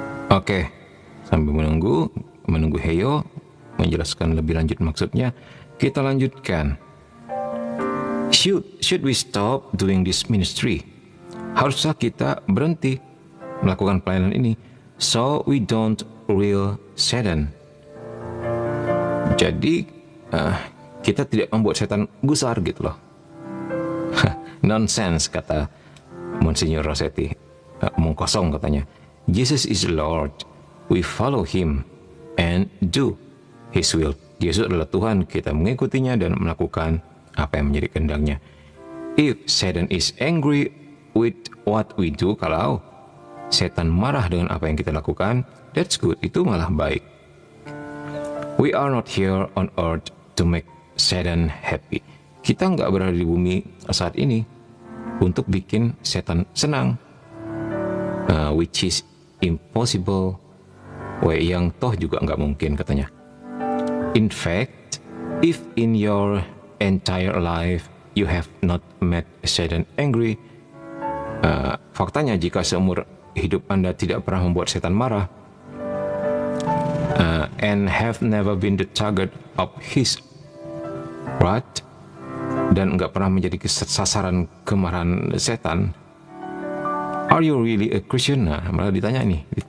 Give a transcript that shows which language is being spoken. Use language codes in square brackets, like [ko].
[id] Oke, sambil menunggu Heyo menjelaskan lebih lanjut maksudnya, kita lanjutkan. [en] Should we stop doing this ministry? [id] Haruskah kita berhenti melakukan pelayanan ini [en] so we don't rule Satan? [id] Jadi kita tidak membuat setan gusar gitu loh. Nonsense, kata Monsignor Rossetti. Omong kosong katanya. [en] Jesus is Lord, we follow Him and do His will. [id] Yesus adalah Tuhan, kita mengikutinya dan melakukan apa yang menjadi kehendaknya. [en] If Satan is angry with what we do, [id] kalau setan marah dengan apa yang kita lakukan, [en] that's good, [id] itu malah baik. [en] We are not here on earth to make Satan happy. [id] Kita nggak berada di bumi saat ini untuk bikin setan senang, [en] which is impossible, [id] yang toh juga nggak mungkin katanya. [en] In fact, if in your entire life you have not made Satan angry, [id] faktanya jika seumur hidup Anda tidak pernah membuat setan marah, [en] and have never been the target of his wrath, [id] dan nggak pernah menjadi sasaran kemarahan setan, [en] are you really a Christian? [id] Nah, malah ditanya nih,